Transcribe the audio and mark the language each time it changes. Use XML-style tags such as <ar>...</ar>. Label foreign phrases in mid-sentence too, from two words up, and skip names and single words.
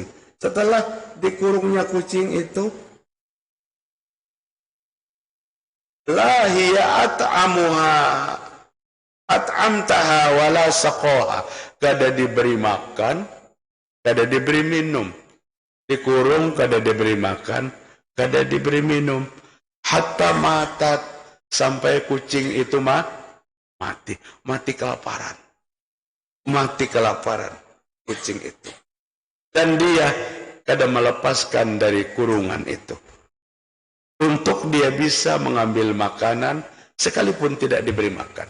<id>Setelah dikurungnya kucing itu,</id> <ar>لا هي أطعمها أطعمتها ولا سقاها.</ar> <id>Kada diberi makan, kada diberi minum. Dikurung, kada diberi makan, kada diberi minum.</id> <ar>حتى ماتت,</ar> <id>sampai kucing itu mati. Mati kelaparan. Mati kelaparan kucing itu. Dan dia kada melepaskan dari kurungan itu. Untuk dia bisa mengambil makanan sekalipun tidak diberi makan.</id>